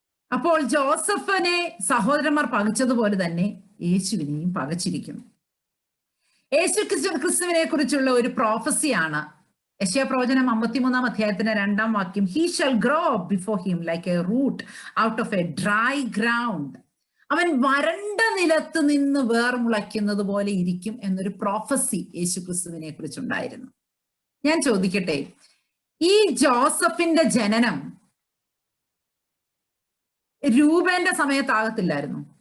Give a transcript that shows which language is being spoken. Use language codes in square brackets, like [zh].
[ml] അപ്പോൾ ജോസഫിനെ സഹോദരന്മാർ പകച്ചതുപോലെ തന്നെ യേശുവിനെയും പകച്ചിരിക്കുന്നു. യേശു ക്രിസ്തുവിനെ കുറിച്ചുള്ള ഒരു പ്രോഫസിയാണ് യെശയ്യാ പ്രവചനം 53-ാം അധ്യായത്തിന്റെ 2-ാം വാക്യം. [en] he shall grow up before him like a root out of a dry ground. [ml] അവൻ വരണ്ട നിലത്ത് നിന്ന് വേർമുളയ്ക്കുന്നത് പോലെ ഇരിക്കും എന്നൊരു പ്രോഫസി യേശു ക്രിസ്തുവിനെ കുറിച്ചുണ്ടായിരുന്നു. ഞാൻ ചോദിക്കട്ടെ, ഈ ജോസഫിന്റെ ജനനം രൂപേന്റെ സമയത്താകത്തില്ലായിരുന്നു?